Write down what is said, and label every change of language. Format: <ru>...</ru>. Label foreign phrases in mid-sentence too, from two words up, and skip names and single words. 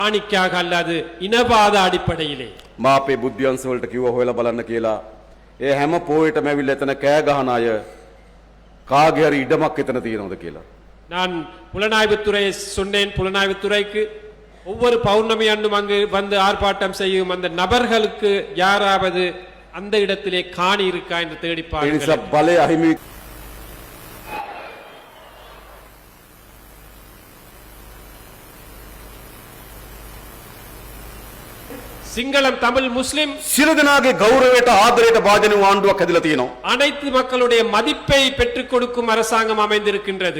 <si>ආනික්‍යාග අල්ලාද ඉනවාද අඩිපඩයිලේ මා අපේ බුද්ධ්‍යංශ වලට කිව්ව හොයලා බලන්න කියලා. ඒ හැම පොයටම ඇවිල්ලා එතන කෑ ගහන අය කාගේ හරි ඉඩමක් එතන තියෙනවද කියලා.</si> <ta>நான் புலனாய்வுத்துறை சொன்னேன். புலனாய்வுத்துறைக்கு ஒவ்வொரு பௌர்ணமி அன்றும் அங்கு வந்து ஆர்ப்பாட்டம் செய்யும் அந்த நபர்களுக்கு யாராவது அந்த இடத்திலே காணி இருக்கா என்று தேடி</ta> <si>ඒ නිසා</si> <ta>பாருங்கள்.</ta> <si>බලය අහිමි</si> <ta>சிங்களம் தமிழ் முஸ்லிம்</ta> <si>සියලු දෙනාගේ ගෞරවයට ආදරයට වාජන වූ ආණ්ඩුවක් හැදිලා තියෙනවා.</si> <ta>அனைத்து மக்களுடைய மதிப்பை பெற்றுக் கொடுக்கும் அரசாங்கம் அமைந்திருக்கின்றது.</ta>